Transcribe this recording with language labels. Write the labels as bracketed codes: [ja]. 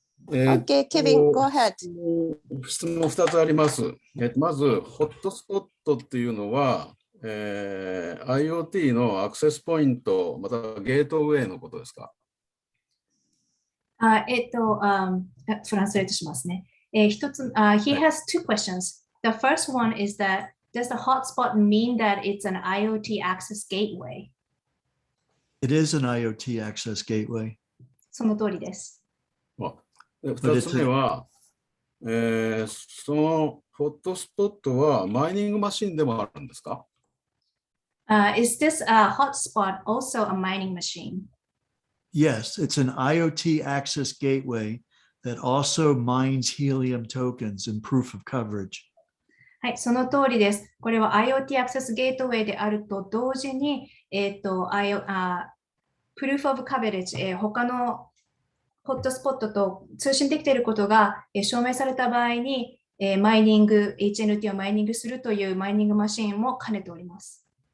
[en] Okay, Kevin, go ahead. [ja] 質問2つあります。まず、ホットスポットっていうのは、IoT のアクセスポイント、またゲートウェイのことですか？トランスレートしますね。 [en] 一つ、he has two questions. The first one is that does the hotspot mean that it's an IoT access gateway? It is an IoT access gateway. [ja] その通りです。 2つ目は、そのホットスポットはマイニングマシンでもあるんですか [en] ？Is this a hotspot also a mining machine? Yes, it's an IoT access gateway that also mines helium tokens in proof of coverage. [ja] はい、その通りです。これは IoT アクセスゲートウェイであると同時に、Proof of Coverage、他のホットスポットと通信できていることが証明された場合に、マイニング、HNT をマイニングするというマイニングマシンも兼ねております。